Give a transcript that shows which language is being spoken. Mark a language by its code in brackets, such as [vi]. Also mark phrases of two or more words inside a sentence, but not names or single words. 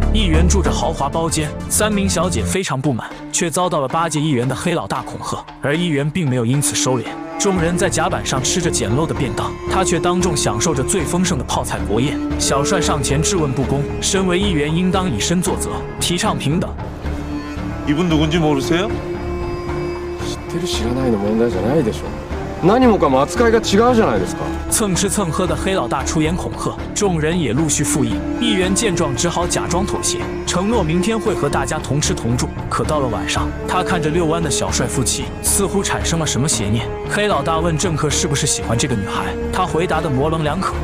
[zh] 议员住着豪华包间，3名小姐非常不满，却遭到了8届议员的黑老大恐吓，而议员并没有因此收敛。众人在甲板上吃着简陋的便当，他却当众享受着最丰盛的泡菜国宴。小帅上前质问不公，身为议员应当以身作则，提倡平等。 [ko] 이분 누군지 모르세요? [ja] 知ってる知らないの問題じゃないでしょ。何もかも扱いが違うじゃないですか。 [zh] 蹭吃蹭喝的黑老大出言恐吓，众人也陆续附议。议员见状只好假装妥协，承诺明天会和大家同吃同住。可到了晚上，他看着遛弯的小帅夫妻，似乎产生了什么邪念。黑老大问政客是不是喜欢这个女孩，他回答的模棱两可。